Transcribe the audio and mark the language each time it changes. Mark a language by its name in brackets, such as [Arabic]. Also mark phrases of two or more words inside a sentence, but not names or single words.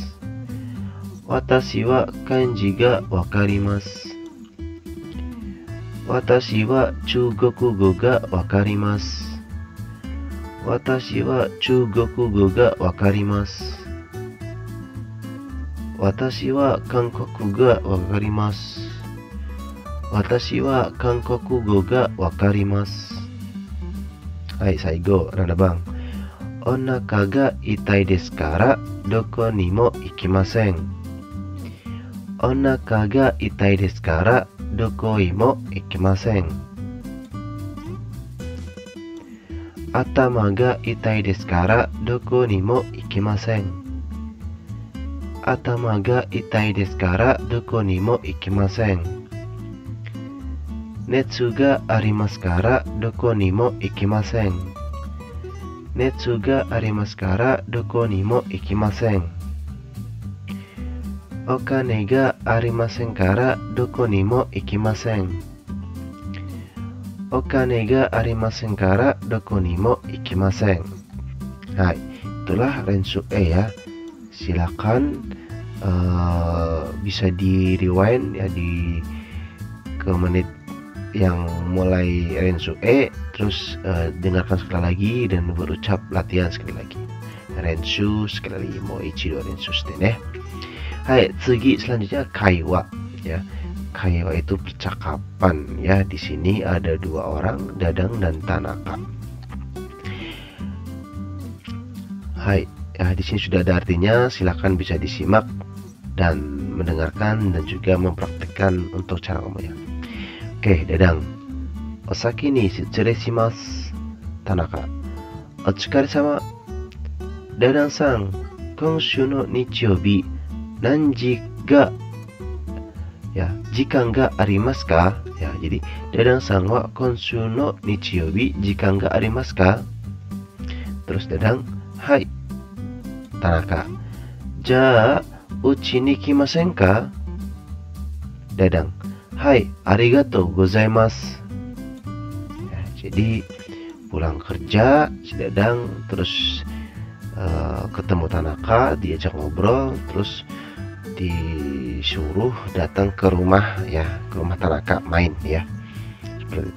[Japanese] 私は漢字が分かります. 私は中国語が分かります. 私は中国語が分かります. 私は韓国が分かります. 私は韓国語が分かります. はい、最後, [Indonesian] nada bang. [Japanese] お腹が痛いですからどこにも行きません. お腹が痛いですからどこにも行きません. 頭が痛いですからどこにも行きません. 頭が痛いですからどこにも行きません. 熱がありますからどこにも行きません. 熱がありますからどこにも行きません. お金がありませんからどこにも行きません. お金がありませんからどこにも行きません. [Indonesian] Hai, itulah Rensu E ya. Silakan bisa di rewind ya ke menit yang mulai Rensu terus dengarkan sekali lagi dan berucap latihan sekali lagi. Rensu sekali lagi, [Japanese] もう一度練習してね. はい、次 [Indonesian] selanjutnya kaiwa ya. Kaiwa itu percakapan ya. Di sini ada dua orang, Dadang dan Tanaka. Hai, ya, di sini sudah ada artinya. Silahkan bisa disimak dan mendengarkan dan juga mempraktikkan untuk cara ngomongnya. Oke, Dadang. [Japanese] お先に失礼します. Tanaka. お疲れ様. ダダンさん、今週の日曜日何時がや、時間がありますか? [Indonesian] Ya, jadi [Japanese] ダダンさんは今週の日曜日時間がありますか? [Indonesian] Terus Dadang, hai. [Japanese] Tanaka, じゃ、うちに来ませんか? Dadang, はい、ありがとうございます. [Indonesian] Ya, jadi pulang kerja si Dadang terus ketemu Tanaka, diajak ngobrol, terus disuruh datang ke rumah ya, ke rumah Tanaka main ya, seperti itu.